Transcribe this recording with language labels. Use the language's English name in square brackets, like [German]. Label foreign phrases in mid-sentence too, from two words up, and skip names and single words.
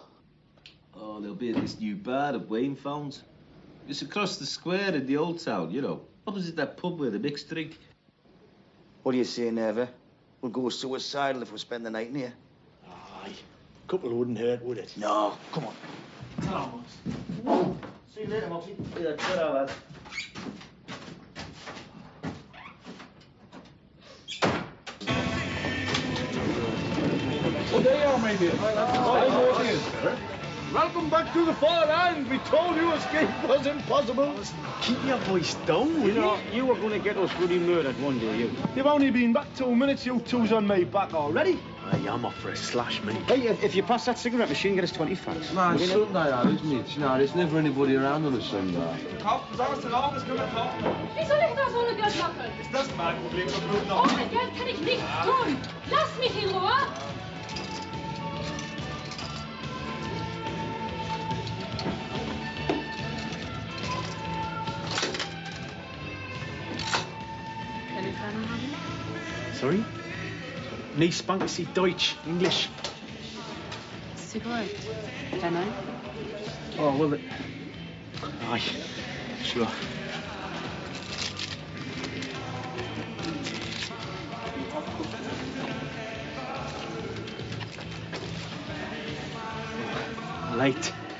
[English] Oh, they'll be at this new bar that Wayne found. It's across the square in the old town, you know. Opposite that pub with the mixed drink. What do you say, Neva? We'll go suicidal if we spend the night in here. Aye. A couple wouldn't hurt, would it? No, come on. Ta-ra, Mox. See you later, Moxie. Yeah, ta-ra, lad. Oh, there you are, my dear. Welcome back to the far end. We told you escape was impossible. Keep your voice down, will You know, you were going to get us bloody murdered one day, you. You've only been back 2 minutes. You two's on me back already. Aye, I'm off for a slash, mate. Hey, if you pass that cigarette machine, get us 20 francs. Man, it's Sunday, that, isn't it? You know, there's never anybody around on a Sunday. [German] Ist soll ich da so eine Geld machen? Ist das mein Problem? Ohne Geld kann ich nichts tun. Lass mich in Ruhe. [English] Sorry? [German] Nee, spanken Sie Deutsch, [English] English. Cigarette. Can I? Oh, well, it... Aye, sure. Right.